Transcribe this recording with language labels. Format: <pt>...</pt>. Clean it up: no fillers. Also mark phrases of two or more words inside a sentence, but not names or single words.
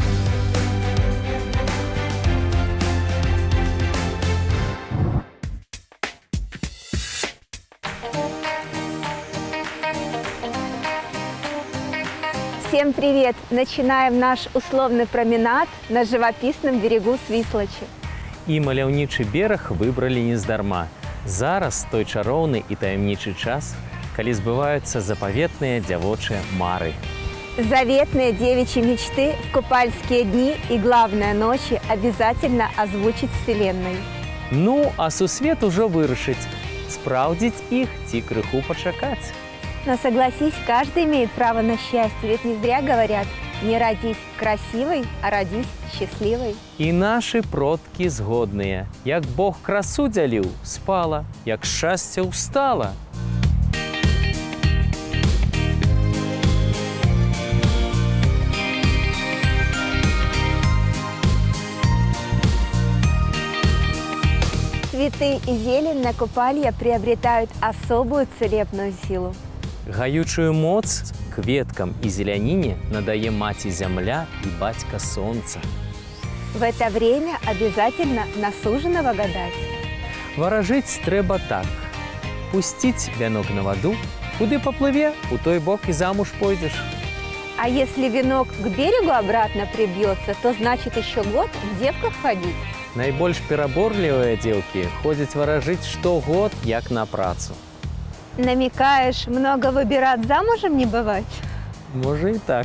<ru>Всем привет! Начинаем наш условный променад на живописном берегу Свислочи.</ru> <be>І маляўнічы бераг выбралі нездарма. Зараз той чароўны і таямнічы час, калі збываюцца запаветныя дзявочыя мары.</be> <ru>Заветные девичьи мечты в купальские дни и, главное, ночи обязательно озвучить Вселенной.</ru> <be>Ну, а сусвет ужо вырашыць, спраўдзіць іх ці крыху пачакаць.</be> <ru>Но согласись, каждый имеет право на счастье, ведь не зря говорят: не родись красивой, а родись счастливой.</ru> <be>І нашы продкі згодныя. Як Бог красу дзяліў, спала, як шчасце ўстала.</be> <ru>Цветы и зелень на Купалье приобретают особую целебную силу.</ru> <be>Гаючую моц кветкам і зеляніне надае маці зямля і бацька сонца.</be> <ru>В это время обязательно на суженого гадать.</ru> <be>Варажыць трэба так. Пусціць вянок на ваду, куды паплыве, у той бок і замуж пойдзеш.</be> <ru>А если венок к берегу обратно прибьется, то значит еще год в девках ходить.</ru> <be>Найбольш пераборлівыя дзеўкі ходзяць варажыць штогод як на працу.</be> <ru>Намекаешь, много выбирать замужем не бывать?</ru> <be>Можа і так.</be>